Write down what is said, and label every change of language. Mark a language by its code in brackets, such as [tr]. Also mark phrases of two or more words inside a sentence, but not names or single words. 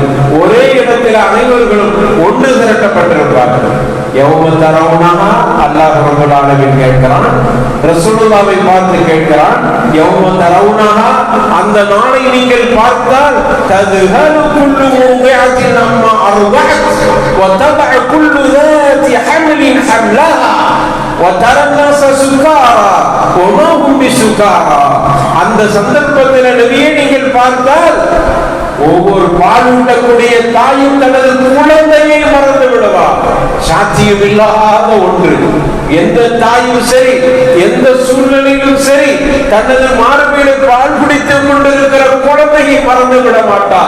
[ta] ஒரே இடத்தில் அனைவர்களும் ஒன்று திரட்டப்பட்டிருப்பார்கள். அல்லாஹ் ரப்பல் ஆலமீன் கேட்கிறான், ரசூலுல்லாஹ்வை பார்த்து கேட்கிறான், அந்த நாளை நீங்கள் பார்த்தால் [ar] تذهل كل مرضعة عما أرضعت وتضع كل ذات حمل حملها وترى الناس سكارى وما هم بسكارى. [ta] அந்த சந்தர்ப்பத்தில் நபியே நீங்கள் பார்த்தால் ஒவ்வொரு பாலுண்டக்கூடிய தாயும் தனது குழந்தையை மறந்து விடுவார். சாத்தியம் இல்லாத ஒன்று. எந்த தாயும் சரி, எந்த சூழ்நிலையிலும் சரி, தனது மார்பிலே பால் குடித்துக் கொண்டிருக்கிற குழந்தையை மறந்து விட மாட்டார்.